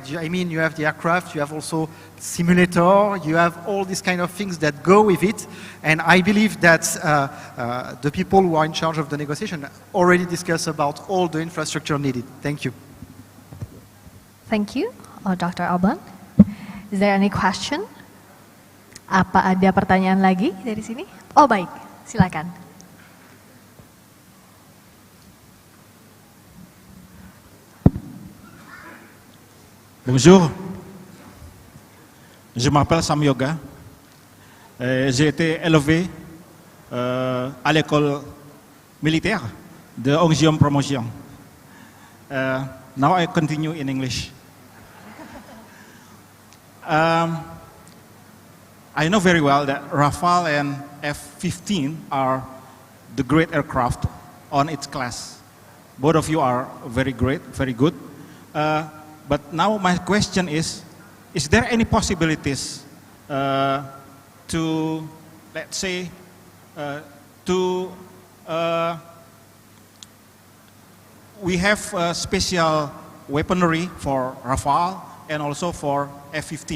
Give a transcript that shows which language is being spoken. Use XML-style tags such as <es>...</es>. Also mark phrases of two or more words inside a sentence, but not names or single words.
<en>I mean, you have the aircraft, you have also simulator, you have all these kind of things that go with it. And I believe that the people who are in charge of the negotiation already discussed about all the infrastructure needed. Thank you. Thank you, Dr. Alban. Is there any question?</en> <id>Apa ada pertanyaan lagi dari sini? Oh baik, silakan.</id> <fr>Bonjour, je m'appelle Sam Yoga. J'ai été élevé à l'école militaire de 11e promotion.</fr> <en>Now I continue in English. I know very well that Rafale and F-15 are the great aircraft on its class. Both of you are very great, very good. But now my question is there any possibilities to, let's say, we have special weaponry for Rafale and also for F-15.</en>